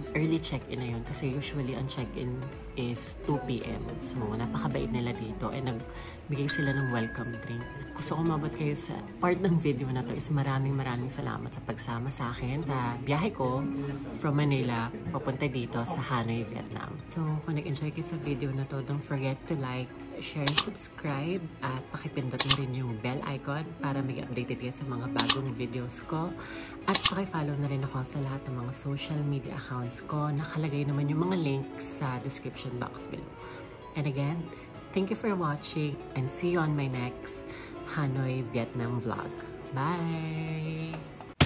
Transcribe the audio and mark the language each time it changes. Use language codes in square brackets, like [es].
[tl] Early check-in na yun kasi usually ang check-in is 2 p.m. So, napakabait nila dito and nagbigay sila ng welcome drink. Gusto ko mabot kayo sa part ng video na to is maraming salamat sa pagsama sa akin sa biyahe ko from Manila papunta dito sa Hanoi, Vietnam. So, kung nag-enjoy kayo sa video na to, [en] don't forget to like, share, subscribe [tl] at pakipindot na rin yung bell icon para maging updated kayo sa mga bagong videos ko. At pakifollow na rin ako sa lahat ng mga social media accounts ko. Nakalagay naman yung mga links sa description box below. [en] And again, thank you for watching and see you on my next Hanoi, Vietnam vlog. Bye!